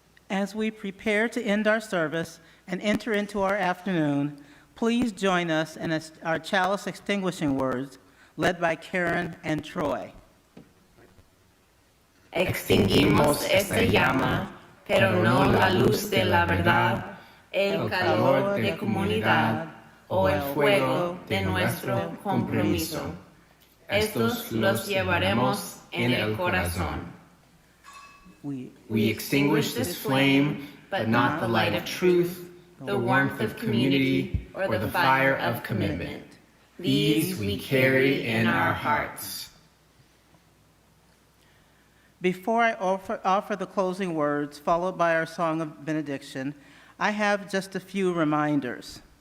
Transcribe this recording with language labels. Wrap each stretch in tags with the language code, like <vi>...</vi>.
<en>As we prepare to end our service and enter into our afternoon, please join us in our chalice extinguishing words, led by Karen and Troy.</en> <es>Extinguimos esta llama, pero no la luz de la verdad, el calor de comunidad o el fuego de nuestro compromiso. Estos los llevaremos en el corazón.</es> <en>We extinguish this flame, but not the light of truth, the warmth of community, or the fire of commitment. These we carry in our hearts. Before I offer the closing words, followed by our song of benediction, I have just a few reminders.</en>